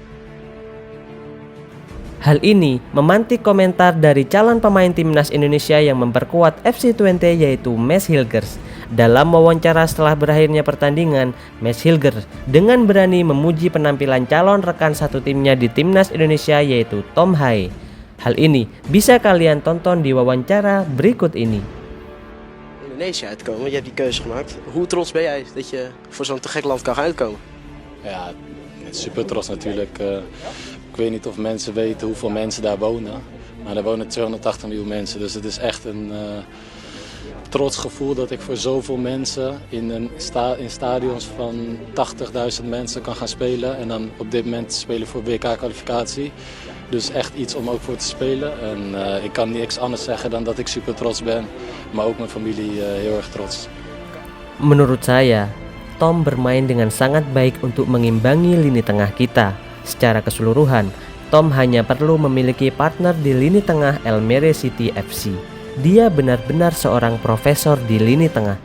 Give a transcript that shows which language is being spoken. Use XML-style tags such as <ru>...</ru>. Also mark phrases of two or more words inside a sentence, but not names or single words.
<id>Hal ini memantik komentar dari calon pemain timnas Indonesia yang memperkuat FC Twente yaitu Mads Hilger. Dalam wawancara setelah berakhirnya pertandingan, Mads Hilger dengan berani memuji penampilan calon rekan satu timnya di timnas Indonesia yaitu Tom Haye. Hal ini bisa kalian tonton di wawancara berikut ini.</id> <nl>Indonesia uitkomen, je hebt die keuze gemaakt. Hoe trots ben jij dat je voor zo'n te gek land kan gaan uitkomen? Ja, super trots natuurlijk. Ik weet niet of mensen weten hoeveel mensen daar wonen, maar er wonen 280 miljoen mensen. Dus het is echt een trots gevoel dat ik voor zoveel mensen in stadions van 80.000 mensen kan gaan spelen. En dan op dit moment spelen voor WK-kwalificatie. Dus echt iets om ook voor te spelen. En ik kan niks anders zeggen dan dat ik super trots ben, maar ook mijn familie heel erg trots.</nl> <id>Menurut saya, Tom bermain dengan sangat baik untuk mengimbangi lini tengah kita. Secara keseluruhan, Tom hanya perlu memiliki partner di lini tengah Almere City FC. Dia benar-benar seorang profesor di lini tengah.</id>